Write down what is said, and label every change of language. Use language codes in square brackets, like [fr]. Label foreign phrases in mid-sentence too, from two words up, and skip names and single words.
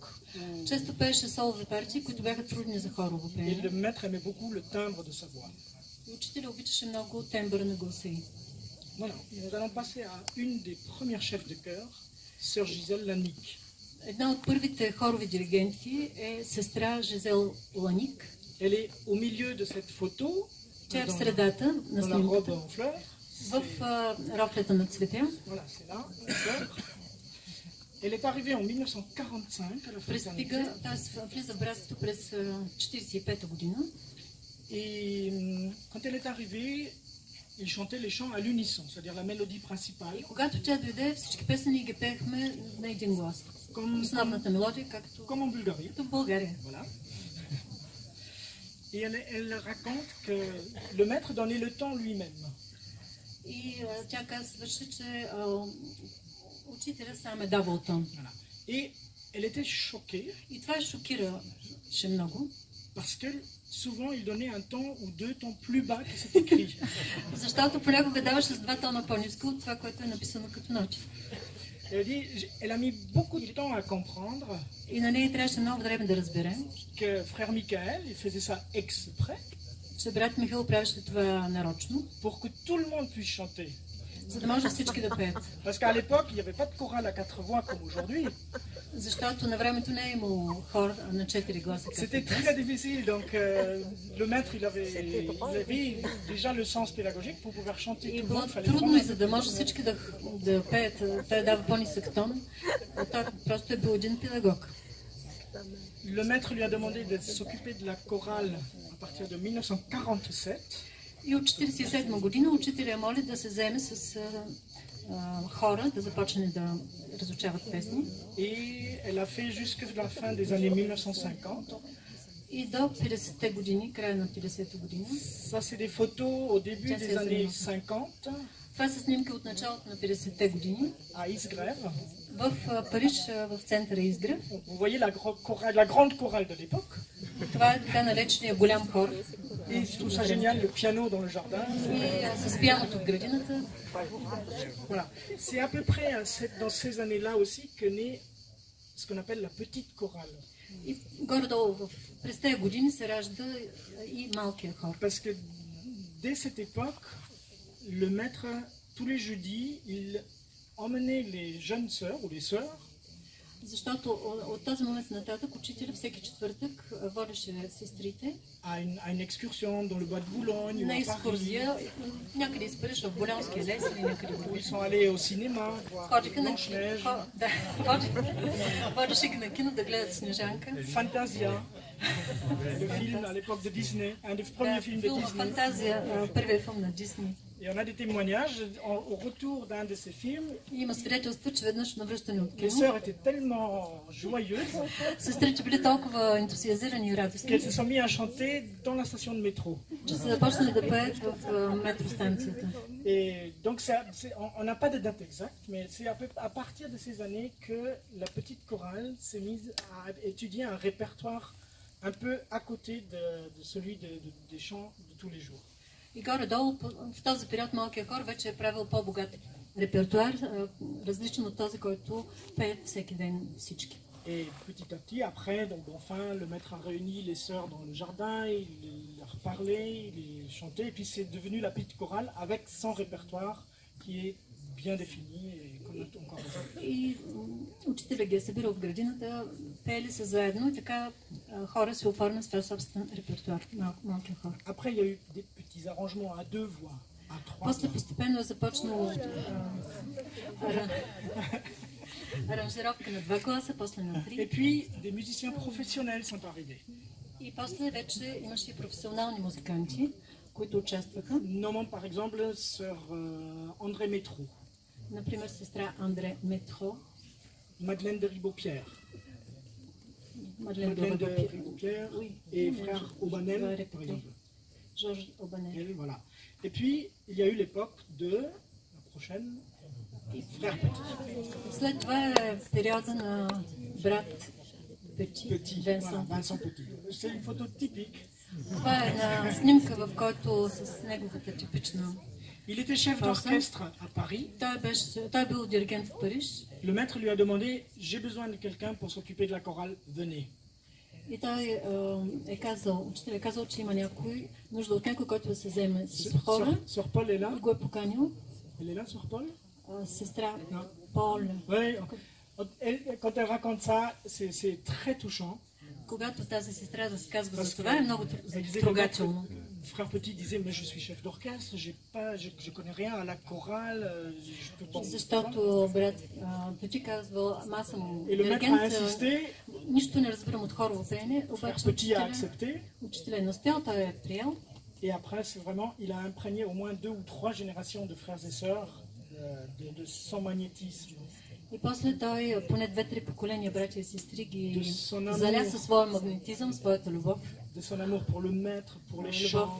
[bg] Често пееше солови партии, които бяха трудни за хорово [fr] Et [bg] пеене. [fr] le maître aimait beaucoup le timbre de sa voix. [bg] И учителя обичаше много тембъра на гласа й. [fr] Voilà, nous allons passer à une des premières chefs de chœur, sœur Gisèle Lanique. [bg] Една от първите хорови диригенти е сестра Жизел Ланик. [fr] Elle est au milieu de cette photo, [bg] Тя е в [fr] dans, [bg] средата на [fr] dans la robe [bg] снимката, [fr] en fleurs. [bg] в роклята на цвете. [fr] Voilà, c'est là, la fleur. Elle est arrivée en 1945 à la [bg] Пристига, [fr] fraternité. [bg] т.е. влиза в братството през 1945 година. [fr] Et quand elle est arrivée, il chantait les chants à l'unisson, c'est-à-dire la mélodie principale, [bg] И когато тя дойде, всички песни ги пеехме на един глас. [fr] comme [bg] Основната мелодия, както [fr] en Bulgarie. [bg] в България. [fr] Voilà. Et elle raconte que le maître donnait le temps lui-même. [bg] И тя казваше, че учителя сам е давал тон. [fr] Voilà. Et elle était choquée [bg] И това шокираше много, [fr] parce que souvent il donnait un ton ou deux tons plus bas que c'est écrit. [bg] защото понякога даваше с 2 тона по-ниско от това, което е написано като ноти. [fr] Elle dit, elle a mis beaucoup de temps à comprendre [bg] И на нея трябваше много време да разбере, [fr] que frère Michael, il faisait ça exprès [bg] че брат Михаил правеше това нарочно, [fr] pour que tout le monde puisse chanter. [bg] за да може всички да пеят. [fr] Parce qu'à l'époque, il n'y avait pas de chorale à 4 voix comme aujourd'hui. [bg] Защото на времето не е имало хор на 4 гласа. [fr] C'était très difficile, donc le maître, il avait déjà le sens pédagogique pour pouvoir chanter [bg] И [fr] tout le [bg] било [fr] monde. Fallait [bg] трудно и [fr] vraiment- [bg] за да може всички да пеят. Той дава по-нисък тон. Той просто е бил един педагог. [fr] Le maître lui a demandé de s'occuper de la chorale à partir de 1947. [bg] И от 1947 година учителя моли да се заеме с хора, да започне да разучават песни. [fr] Et elle a fait jusque la fin des années 1950. [bg] И до 50-те години, края на 50-те година. [fr] Ça, c'est des photos au début Tiens, des c'est années absolument. 50 [bg] Това са снимки от началото на 50-те години. [fr] à Isgrève. [bg] В Париж, в центъра Изгрев. [fr] Vous voyez la grande chorale de l'époque. [bg] Това е така наречения голям хор. [fr] Et je trouve ça génial, le piano dans le jardin. [bg] И с пианото в градината. [fr] Voilà. C'est à peu près dans ces années-là aussi que naît ce qu'on appelle la petite chorale. [bg] И горе-долу през тези години се ражда и малкия хор. [fr] Parce que dès cette époque, le maître, tous les jeudis, il emmenait les jeunes sœurs ou les sœurs [bg] Защото от този момент нататък учителя всеки четвъртък водеше сестрите [fr] à une excursion dans le bois de Boulogne ou [bg] на [fr] à Paris, [bg] екскурзия, някъде из Париж, в Болонския лес или някъде [fr] où ils [bg] другаде. [fr] sont allés au cinéma, voir [bg] Ходиха на [fr] Blanche-Neige, [bg] кино. Да, водеше ги на кино да гледат Снежанка. [fr] Fantasia, le film à l'époque de Disney, un des premiers films de [bg] Филма [fr] Disney. [bg] Фантазия, първият филм на Дисни. [fr] Et on a des témoignages au retour d'un de ces films. [bg] И има свидетелства, че веднъж на връщане от [fr] Les [bg] кино, [fr] sœurs étaient tellement joyeuses [bg] сестрите били толкова ентусиазирани и радостни, [fr] qu'elles se sont mis à chanter dans la station de métro. [bg] че са започнали да пеят в метростанцията. [fr] Et donc on n'a pas de date exacte, mais c'est à partir de ces années que la petite chorale s'est mise à étudier un répertoire un peu à côté de celui des chants de tous les jours. [bg] И горе-долу в този период малкия хор вече е правил по-богат репертуар, различен от този, който пеят всеки ден всички. [fr] Et petit à petit, après, donc enfin, le maître a réuni les sœurs dans le jardin, il leur parlait, il les chantait, et puis c'est devenu la petite chorale avec son répertoire qui est bien défini et qu'on a encore aujourd'hui. [bg] И учителя ги е събирал в градината, пеели се заедно и така хора се оформят своя собствен репертуар, малкия хор. [fr] Après, il y a eu des petits arrangements à 2 voix, à 3 [bg] После [fr] voix. [bg] постепенно е започнало аранжировка на 2 гласа, после на 3. [fr] Et puis, des musiciens professionnels sont arrivés. [bg] И после вече имаше и професионални музиканти, които участваха. [fr] Nommons par exemple sœur André Métro, [bg] Например, сестра Андре Метро, [fr] Madeleine de Ribaud-Pierre, [bg] Мадлен [fr] Madeleine de [bg] Добропи, [fr] Ribaud-Pierre Oui. et frère Aubanel, par répéter. exemple. [bg] Жорж Обанел. [fr] Et voilà. Et puis, il y a eu l'époque de la prochaine, frère Petit. [bg] След това е периода на брат Пети, [fr] Petit, voilà, [bg] Венсан. [fr] Vincent Petit. C'est une photo typique. [bg] Това е една снимка, в който с неговата типична. [fr] Il était chef d'orchestre à Paris. [bg] Той е бил диригент в Париж [fr] Le maître lui a demandé, j'ai besoin de quelqu'un pour s'occuper de la chorale, venez. [bg] и той учителят е казал, че има нужда от някой, който да се вземе с хора. [fr] Sœur Paul est là. [bg] И го е поканил. [fr] Elle est là, Sœur Paul? [bg] Сестра [fr] Non. [bg] Пол. [fr] Oui. Quand elle raconte ça, c'est très touchant. [bg] Когато тази сестра разказва за това, е много [fr] Elle disait, [bg] трогателно. [fr] Frère Petit disait, mais je suis chef d'orchestre, je connais rien à la chorale, je peux pas. [bg] Защото брат Пети казвал, аз съм [fr] Et le maître a [bg] диригент, [fr] insisté, [bg] нищо не разбирам от хорово пеене, [fr] Frère [bg] обаче [fr] Petit a accepté, [bg] учителя е настел, той е приел. [fr] et après, c'est vraiment, il a imprégné au moins 2 ou 3 générations de frères et sœurs de son magnétisme. [bg] И после той поне 2-3 поколения братя и сестри ги [fr] son amour. [bg] заля със своя магнетизъм, своята любов. [fr] De son amour pour le maître, pour les chants.